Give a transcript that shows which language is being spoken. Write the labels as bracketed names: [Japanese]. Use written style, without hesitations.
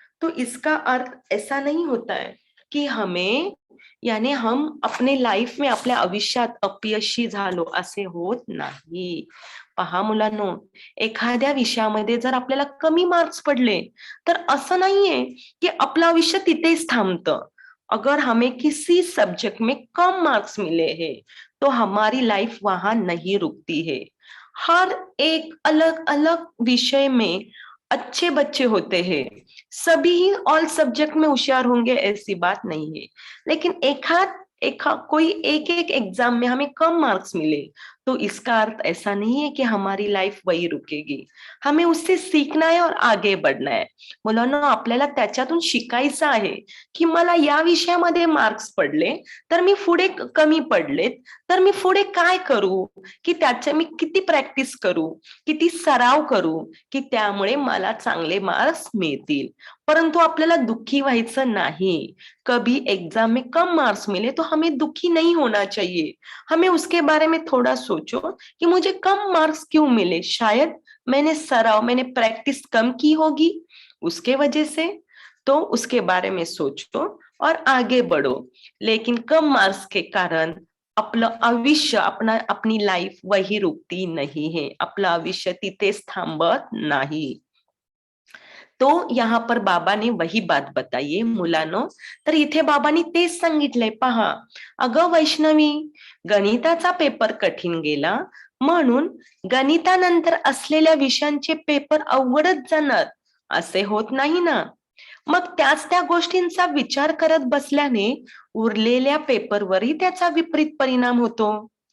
[Hindi] तो इसका अर्थ ऐसा नहीं होता है की हमें याने हम अपने लाईफ में [Marathi] आपल्या आयुष्यात अपयशी झालो असे होत नाही. पहा मुलांनो, एखाद्या विषयामध्ये जर आपल्याला कमी मार्क्स पडले तर असं नाहीये की आपलं आयुष्य तिथेच थांबतं. [Hindi] अगर हमें किसी सब्जेक्ट में कम मार्क्स मिले हैं तो हमारी लाइफ वहां नहीं रुकती है. हर एक अलग अलग विषय में अच्छे बच्चे होते हैं. सभी ही ऑल सब्जेक्ट में होशियार होंगे ऐसी बात नहीं है. लेकिन कोई एक एक एग्जाम में हमें कम मार्क्स मिले तो इसका अर्थ ऐसा नहीं है कि हमारी लाईफ वही रुकेगी. हमें उससे सीखना है और आगे बढ़ना है. [Marathi] मुलांना आपल्याला त्याच्यातून शिकायचं आहे की मला या विषयामध्ये मार्क्स पडले तर मी पुढे कमी पडलेत तर मी पुढे काय करू, की त्याचे मी किती प्रॅक्टिस करू, किती सराव करू की त्यामुळे मला चांगले मार्क्स मिळतील. परंतु आपल्याला दुःखी व्हायचं नाही. [Hindi] कभी एग्जाम में कम मार्क्स मिले तो हमें दुखी नहीं होना चाहिए. हमें उसके बारे में थोड़ा सोचो कि मुझे कम मार्क्स क्यों मिले, शायद मैंने प्रैक्टिस कम की होगी उसके वजह से. तो उसके बारे में सोचो और आगे बढ़ो. लेकिन कम मार्क्स के कारण [Marathi] आपलं आयुष्य [Hindi] अपनी लाईफ वही रुकती नहीं है. [Marathi] आपलं आयुष्य तिथेच थांबत नाही. [Hindi] तो यहाँ पर बाबा ने वही बात बताई है मुलांनो. [Marathi] तर इथे बाबांनी तेच सांगितलंय पहा. अगं वैष्णवी, गणिताचा पेपर कठीण गेला म्हणून गणितानंतर असलेल्या विषयांचे पेपर अवघडच जाणार असे होत नाही ना. मग त्या गोष्टींचा विचार करत बसल्याने उरलेल्या पेपरवरही त्याचा विपरीत परिणाम होतो.